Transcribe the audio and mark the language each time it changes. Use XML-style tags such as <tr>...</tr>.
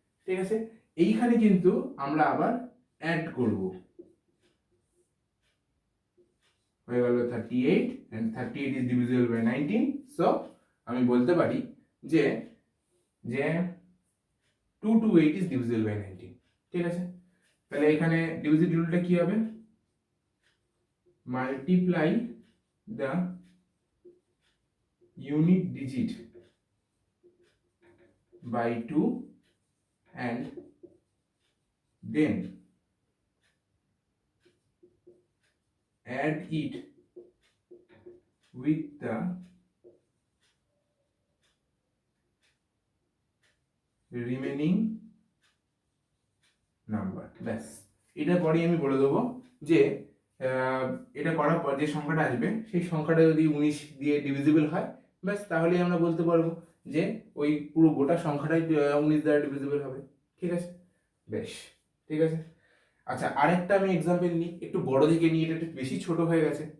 <bn>ঠিক আছে, এইখানে কিন্তু আমরা আবার অ্যাড করব, হয়ে গেল 38</bn> <en>and 38 is divisible by 19।</en> <bn>So আমি বলতে পারি যে যে 2 to 8</bn> <en>is divisible by 19।</en> <bn>ঠিক আছে, তাহলে এখানে ডিভিজিবিলিটি রুলটা কি হবে,</bn> <en>Multiply the unit digit by 2 and then add it with the remaining number।</en> <bn>ব্যাস, এটার পরেই আমি বলে দেবো যে এটা করার পর যে সংখ্যাটা আসবে সেই সংখ্যাটা যদি 19 দিয়ে ডিভিজিবল হয়, ব্যাস তাহলেই আমরা বলতে পারবো যে ওই পুরো গোটা সংখ্যাটাই 19 দ্বারা ডিভিজিবল হবে। ঠিক আছে, বেশ ঠিক আছে। আচ্ছা আরেকটা আমি এক্সাম্পল নিই, একটু বড় দিকে নিই, এটা একটু বেশি ছোট হয়ে গেছে।</bn>